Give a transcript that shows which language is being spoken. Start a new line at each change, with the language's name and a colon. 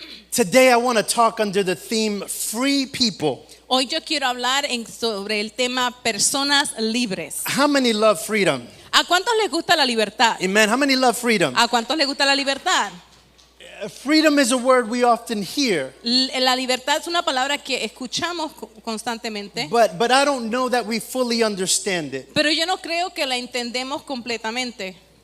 English: Today I want to talk under the theme free people.
Spanish: Hoy yo quiero hablar sobre el tema personas libres.
English: How many love freedom?
Spanish: ¿A cuántos les gusta la libertad?
English: Amen. How many love freedom?
Spanish: ¿A cuántos les gusta la libertad?
English: Freedom is a word we often hear,
Spanish: La libertad es una palabra que escuchamos constantemente,
English: but I don't know that we fully understand it.
Spanish: pero yo no creo que la entendemos completamente.